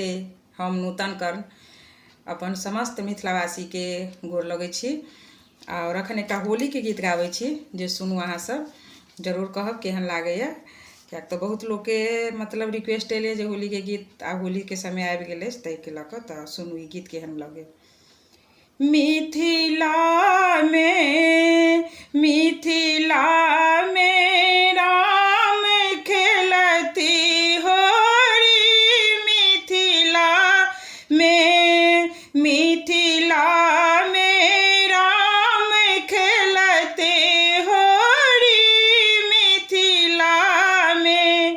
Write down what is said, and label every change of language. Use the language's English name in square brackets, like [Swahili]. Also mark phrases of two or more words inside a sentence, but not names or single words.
[Maithili] हम नूतन कर्ण अपन समस्त मिथिलावासी के गोर लगै छी और अखन एक होली के गीत गाबै छी जे सुनू अहाँ सब जरूर कहब केहन लागैया। क्या तो बहुत लोग के मतलब रिक्वेस्ट एले जे होली के गीत आ होली के समय आबि गेलै तै के लक त सुनू ई गीत केहन लगे। मिथिला में राम खेलती होरी, मिथिला में राम खेलते होरी, मिथिला में